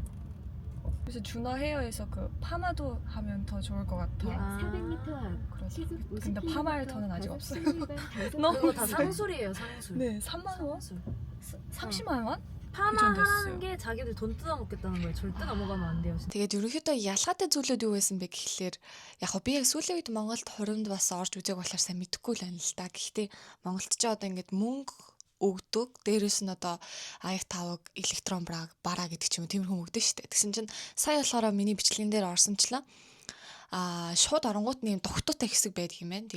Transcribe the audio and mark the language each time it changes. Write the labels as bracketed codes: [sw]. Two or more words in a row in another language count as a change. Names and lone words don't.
[ko] 그래서 주너 헤어에서 파마도 하면 더 좋을 것 같아. 아. 400m 앞 그래서 시속 50km 근데 파마할 돈은 아직 없어요. 너무 그거 다 상술이에요, 상술. 네, 3만 원? 상술. 30만 원? 파마 그 정도 하라는 했어요. 게 자기들 돈 뜯어먹겠다는 거예요. 절대 넘어가면 안 돼요. [mn] Тэгээд ерөнхийдөө ялгаатай зүйлүүд юу байсан бэ гэхлээр яг би яг сүүлийн үед Монголд хуримд бас орж үзег болохоор сайн мэдэхгүй л байна л да. Гэхдээ Монголд ч одоо ингээд мөнгө өгдөг. Дээрээс нь одоо аяг таваг электрон бараа гэдэг ч юм уу тиймэрхүү өгдөө шүү дээ. Тэгсэн чинь сая болохоор миний бичлэгэн дээр орсончлаа. Шууд оронгууд нэм тогтоотой хэсэг байдаг юм байна.